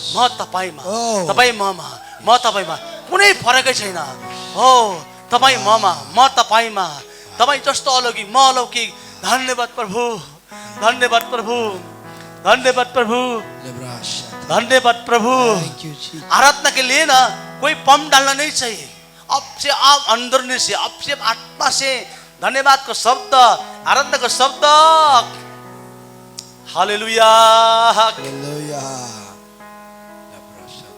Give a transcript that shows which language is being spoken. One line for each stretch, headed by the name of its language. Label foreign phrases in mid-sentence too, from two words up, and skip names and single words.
Nepali: म तपाईमा Oh. तपाई ममा म तपाईमा कुनै फरकै छैन हो तपाई ममा म तपाईमा तपाई जस्तो अलौकिक म अलौकिक धन्यवाद प्रभु धन्यवाद प्रभु धन्यवाद प्रभु Lebrasha. धन्यवाद प्रभु
English: Thank you, Jesus.
Hindi: आराधना के लिए ना कोई पंप डालना नहीं चाहिए अब से आप अंदर से अब से आत्मा से धन्यवाद का शब्द आराधना का शब्द हालेलुया Hallelujah. Lebrasha.